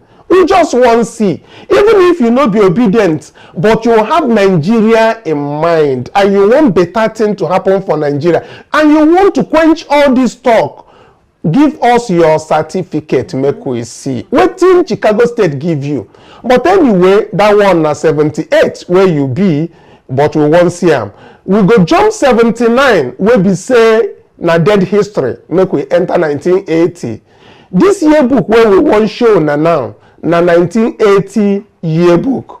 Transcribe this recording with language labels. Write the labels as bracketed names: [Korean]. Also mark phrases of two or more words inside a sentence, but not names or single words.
[Nigerian Pidgin] We just want to see, even if you not be obedient, but you have Nigeria in mind, and you want better thing to happen for Nigeria, and you want to quench all this talk, give us your certificate, make we see. What thing Chicago State give you? But anyway, that one na 78 where you be, but we won't see them. We go jump 79 where we say na dead history, make we enter 1980. This yearbook where we want show now. Na 1980 yearbook.